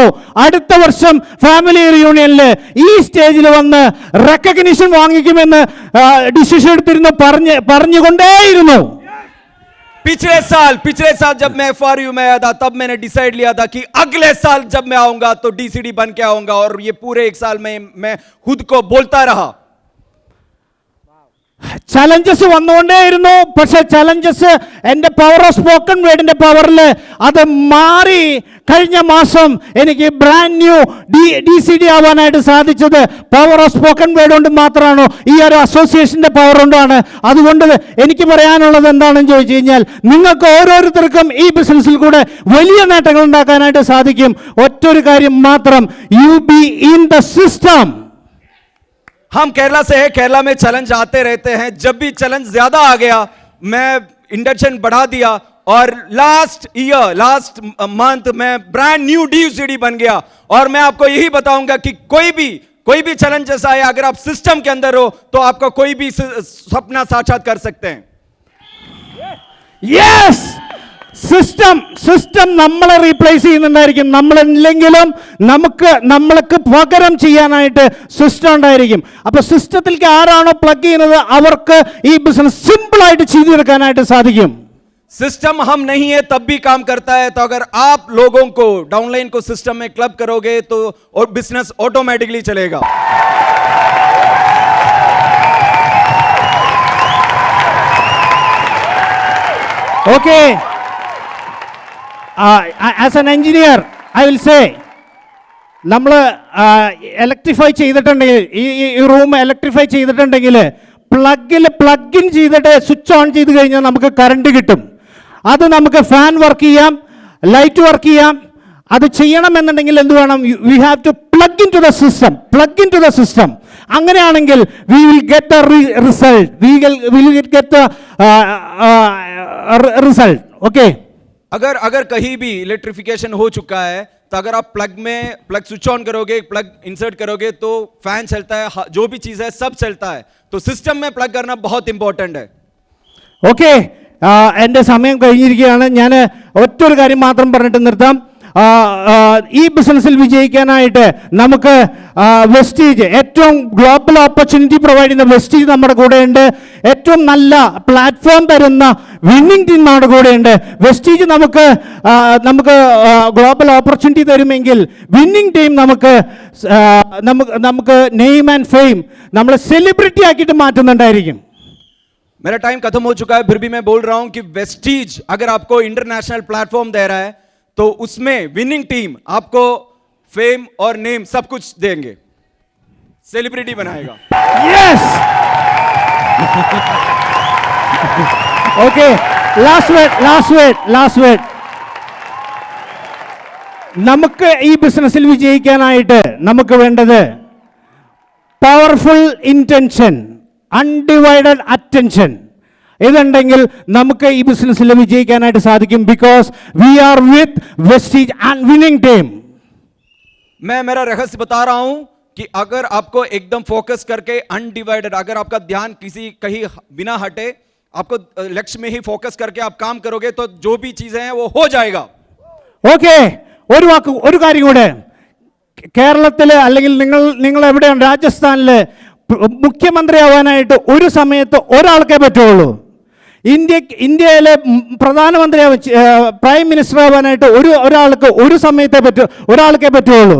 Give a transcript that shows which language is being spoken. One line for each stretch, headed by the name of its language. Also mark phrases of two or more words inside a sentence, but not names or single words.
Malayalam: അടുത്ത വർഷം
English: family reunionil
Malayalam: ഈ സ്റ്റേജിൽ വന്ന് റെക്കഗ്നിഷൻ വാങ്ങിക്കുമെന്ന് ഡിസിഷൻ എടുത്തിരുന്നു, പറഞ്ഞുകൊണ്ടേയിരുന്നു.
Hindi: पिछले साल जब मैं FRU में आया था, तब मैंने डिसाइड लिया था कि अगले साल जब मैं आऊंगा तो DCD बन के आऊंगा, और ये पूरे 1 साल में मैं खुद को बोलता रहा।
Malayalam: ചലഞ്ചസ് വന്നുകൊണ്ടേയിരുന്നു. പക്ഷെ ചലഞ്ചസ് എൻ്റെ
English: power of spoken wordinte
Malayalam: പവറിൽ അത് മാറി കഴിഞ്ഞ മാസം എനിക്ക്
English: brand new
Malayalam: DCD ആവാനായിട്ട് സാധിച്ചത്
English: power of spoken word
Malayalam: കൊണ്ട് മാത്രമാണോ? ഈ ഒരു അസോസിയേഷന്റെ പവർ കൊണ്ടാണ്. അതുകൊണ്ട് എനിക്ക് പറയാനുള്ളത് എന്താണെന്ന് ചോദിച്ചു കഴിഞ്ഞാൽ, നിങ്ങൾക്ക് ഓരോരുത്തർക്കും ഈ ബിസിനസ്സിൽ കൂടെ വലിയ നേട്ടങ്ങൾ ഉണ്ടാക്കാനായിട്ട് സാധിക്കും. ഒറ്റൊരു കാര്യം മാത്രം,
English: you be in the system.
Hindi: हम केरला से हैं, केरला में चैलेंज आते रहते हैं। जब भी चैलेंज ज्यादा आ गया, मैं इंडक्शन बढ़ा दिया, और
English: last month
Hindi: मैं
English: brand new
Hindi: DCD बन गया। और मैं आपको यही बताऊंगा कि कोई भी चैलेंजेस आए, अगर आप सिस्टम के अंदर हो तो आपका कोई भी सपना साक्षात कर सकते हैं।
Malayalam: യെസ്, സിസ്റ്റം നമ്മളെ റീപ്ലേസ് ചെയ്യുന്നുണ്ടായിരിക്കും. നമ്മളില്ലെങ്കിലും നമ്മൾക്ക് പകരം ചെയ്യാനായിട്ട് സിസ്റ്റം ഉണ്ടായിരിക്കും. അപ്പൊ സിസ്റ്റത്തിലേക്ക് ആരാണോ പ്ലഗ് ചെയ്യുന്നത് അവർക്ക് ഈ ബിസിനസ് സിമ്പിൾ ആയിട്ട് ചെയ്തെടുക്കാനായിട്ട് സാധിക്കും.
Hindi: सिस्टम हम नहीं है तब भी काम करता है। तो अगर आप लोगों को डाउनलाइन को सिस्टम में क्लब करोगे तो और बिजनेस ऑटोमेटिकली चलेगा।
English: Okay. As an engineer, I will say,
Malayalam: നമ്മൾ ഇലക്ട്രിഫൈ ചെയ്തിട്ടുണ്ടെങ്കിൽ, ഈ റൂം ഇലക്ട്രിഫൈ ചെയ്തിട്ടുണ്ടെങ്കിൽ
English: plug in
Malayalam: ചെയ്തിട്ട്
English: switch on
Malayalam: ചെയ്ത് കഴിഞ്ഞാൽ നമുക്ക് കറണ്ട് കിട്ടും. അത് നമുക്ക്
English: fan work
Malayalam: ചെയ്യാം,
English: light work
Malayalam: ചെയ്യാം. അത് ചെയ്യണമെന്നുണ്ടെങ്കിൽ എന്ത് വേണം?
English: We have to plug in to the system.
Malayalam: അങ്ങനെയാണെങ്കിൽ
English: we will get the result. We will get the result. Okay,
Hindi: अगर कहीं भी इलेक्ट्रिफिकेशन हो चुका है तो अगर आप
English: plug switch on
Hindi: करोगे,
English: plug insert
Hindi: करोगे तो फैन चलता है, जो भी चीज है सब चलता है। तो सिस्टम में प्लग करना बहुत इंपॉर्टेंट है।
Malayalam: ഓക്കെ, എൻ്റെ സമയം കഴിഞ്ഞിരിക്കുകയാണ്. ഞാൻ ഒറ്റൊരു കാര്യം മാത്രം പറഞ്ഞിട്ട് നിർത്താം. ഈ ബിസിനസ്സിൽ വിജയിക്കാനായിട്ട് നമുക്ക് വെസ്റ്റീജ്, ഏറ്റവും
English: global opportunity provide
Malayalam: ചെയ്യുന്ന വെസ്റ്റീജ് നമ്മുടെ കൂടെയുണ്ട്. ഏറ്റവും നല്ല പ്ലാറ്റ്ഫോം തരുന്ന
English: winning team
Malayalam: നമ്മുടെ കൂടെയുണ്ട്. വെസ്റ്റീജ് നമുക്ക്
English: global opportunity
Malayalam: തരുമെങ്കിൽ
English: winning team
Malayalam: നമുക്ക്
English: name and fame
Malayalam: നമ്മളെ സെലിബ്രിറ്റി ആക്കിയിട്ട് മാറ്റുന്നുണ്ടായിരിക്കും.
Hindi: मेरा टाइम खत्म हो चुका है, फिर भी मैं बोल रहा हूं कि वेस्टीज अगर आपको
English: international platform
Hindi: दे रहा है तो उसमें
English: winning team
Hindi: आपको फेम और नेम सब कुछ देंगे, सेलिब्रिटी बनाएगा।
English: Yes. Okay, last word.
Malayalam: നമുക്ക് ഈ ബിസിനസ്സിൽ വിജയിക്കാനായിട്ട് നമുക്ക് വേണ്ടത്
English: powerful intention undivided attention
Malayalam: ഇതുണ്ടെങ്കിൽ നമുക്ക് ഈ ബിസിനസ്സിൽ വിജയിക്കാനായിട്ട് സാധിക്കും.
English: Because we are with Vestige and winning team.
Hindi: मैं मेरा रहस्य बता रहा हूं कि अगर आपको एकदम फोकस करके अनडिवाइडेड, अगर आपका ध्यान किसी कहीं बिना हटे, आपको लक्ष्य में ही फोकस करके आप काम करोगे तो जो भी चीजें हैं वो हो जाएगा.
Malayalam: ഓക്കെ, ഒരു കാര്യം കൂടെ. കേരളത്തിൽ അല്ലെങ്കിൽ നിങ്ങൾ എവിടെയാണ്, രാജസ്ഥാനിൽ മുഖ്യമന്ത്രിയാവാനായിട്ട് ഒരു സമയത്ത് ഒരാൾക്കേ പറ്റുള്ളൂ. ഇന്ത്യയിലെ പ്രധാനമന്ത്രി
English: prime minister
Malayalam: ആവാനായിട്ട് ഒരാൾക്ക് ഒരു സമയത്തേ ഒരാൾക്കേ പറ്റുള്ളൂ.